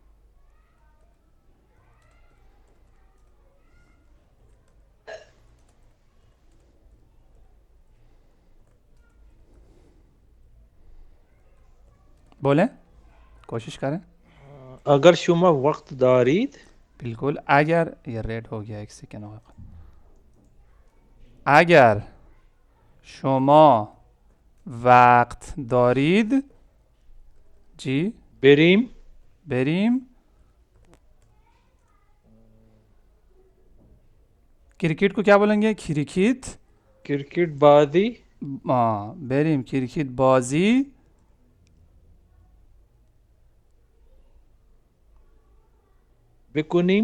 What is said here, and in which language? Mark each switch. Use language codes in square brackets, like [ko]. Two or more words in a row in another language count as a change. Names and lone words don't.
[ur] بولیں، کوشش کریں. [fa] اگر شما وقت دارید, [ur] بالکل، اگر، یہ ریڈ ہو گیا، ایک سیکنڈ ہوگا، اگر [fa] شما وقت دارید [ur] जी [fa] बेरीम [ur] بریم کرکٹ کو کیا بولیں گے، خرخت, [fa] کریکت بازی, بریم کریکت بازی बिकुनीम,